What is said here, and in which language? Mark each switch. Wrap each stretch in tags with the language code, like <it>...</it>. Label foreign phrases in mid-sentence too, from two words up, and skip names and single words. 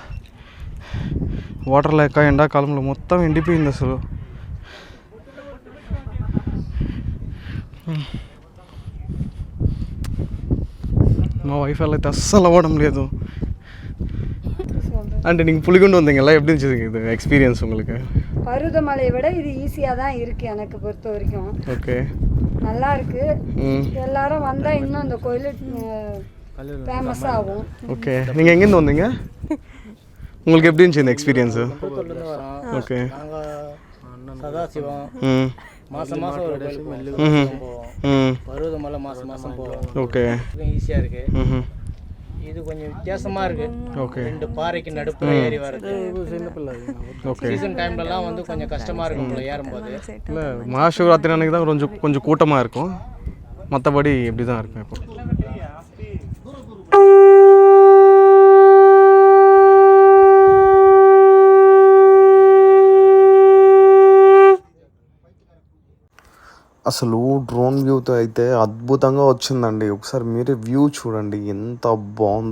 <te>వాటర్ లేక ఎండాకాలంలో మొత్తం ఎండిపోయింది అసలు. మా వైఫ్ అయితే అస్సలు అవ్వడం లేదు.</te> <ta>అంటే நீங்கள் புலிகுண்டு வந்தீங்களா, எப்படி இருந்துச்சு இது எக்ஸ்பீரியன்ஸ் உங்களுக்கு? பருவதமலை விட இது ஈஸியாக தான் இருக்குது எனக்கு பொறுத்த வரைக்கும். ஓகே, நல்லா இருக்கு. எல்லாரும் வந்தால் இன்னும் இந்த கோயில் ஃபேமஸ் ஆகும். ஓகே. நீங்கள் எங்கேருந்து வந்தீங்க? உங்களுக்கு எப்படி இருந்துச்சு இந்த எக்ஸ்பீரியன்ஸு? ஓகே. சதாசிவம் மாதம் ஒரு கோயிலுக்கு போவோம். பருவதமலை மாதம் போவோம். ஓகே. ஈஸியாக இருக்குது. இது கொஞ்சம் வித்தியாசமாக இருக்குது. ஓகே. 2 பாறைக்கு நடுப்புற ஏறி வருது. ஓகே. சீசன் டைம்லலாம் வந்து கொஞ்சம் கஷ்டமாக இருக்கும் போல ஏறும்போது. இல்லை, மகாசிவராத்திரி அன்றைக்கி தான் கொஞ்சம் கூட்டமாக இருக்கும். மற்றபடி இப்படி தான் இருக்கும் இப்போ.</ta> <te>అసలు డ్రోన్ వ్యూతో అయితే అద్భుతంగా వచ్చిందండి. ఒకసారి మీరే వ్యూ చూడండి ఎంత బాగుందో.</te>